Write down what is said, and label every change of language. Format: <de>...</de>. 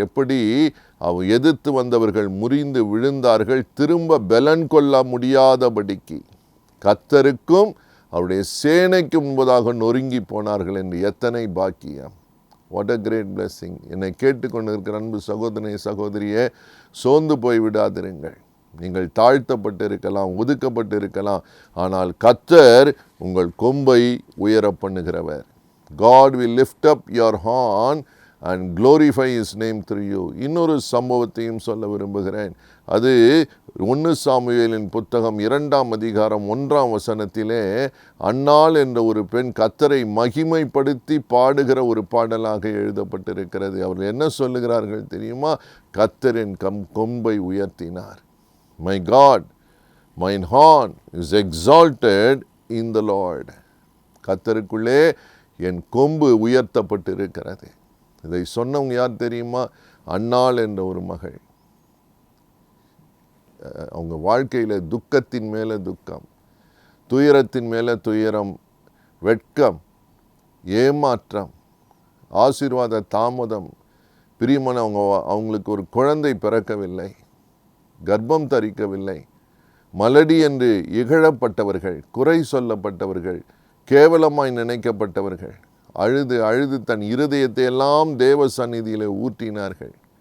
<ta>எப்படி எதிர்த்து வந்தவர்கள் முறிந்து விழுந்தார்கள், திரும்ப பலன் கொள்ள முடியாதபடிக்கு கர்த்தருக்கும் அவருடைய சேனைக்கு முன்பதாக நொறுங்கி போனார்கள் என்று எத்தனை பாக்கியம்! What a great blessing! என்னை கேட்டுக்கொண்டு இருக்கிற அன்பு சகோதரனே, சகோதரியே, சோர்ந்து போய் விடாதிருங்கள். நீங்கள் தாழ்த்தப்பட்டு இருக்கலாம், ஒதுக்கப்பட்டு இருக்கலாம், ஆனால் கர்த்தர் உங்கள் கொம்பை உயர பண்ணுகிறவர்.</ta> <en>God will lift up your horn and glorify His name through you.</en> <ta>இன்னொரு சம்பவத்தையும் சொல்ல விரும்புகிறேன். அது 1 சாமுவேலின் புத்தகம் 2ஆம் அதிகாரம் 1ஆம் வசனத்திலே அன்னாள் என்ற ஒரு பெண் கர்த்தரை மகிமைப்படுத்தி பாடுகிற ஒரு பாடலாக எழுதப்பட்டிருக்கிறது. அவர்கள் என்ன சொல்லுகிறார்கள் தெரியுமா? கர்த்தரின் கொம்பை உயர்த்தினார்.</ta> <en>My God, mine horn is exalted in the Lord.</en> <ta>கர்த்தருக்குள்ளே என் கொம்பு உயர்த்தப்பட்டு இருக்கிறது. இதை சொன்னவங்க யார் தெரியுமா? அன்னாள் என்ற ஒரு மகள். அவங்க வாழ்க்கையில் துக்கத்தின் மேலே துக்கம், துயரத்தின் மேலே துயரம், வெட்கம், ஏமாற்றம், ஆசீர்வாத தாமதம், பிரியமான அவங்களுக்கு ஒரு குழந்தை பிறக்கவில்லை, கர்ப்பம் தரிக்கவில்லை, மலடி என்று இகழப்பட்டவர்கள், குறை சொல்லப்பட்டவர்கள், கேவலமாய் நினைக்கப்பட்டவர்கள், அழுது அழுது தன் இருதயத்தை எல்லாம் தேவ சந்நிதியில் ஊற்றினார்கள்.</ta>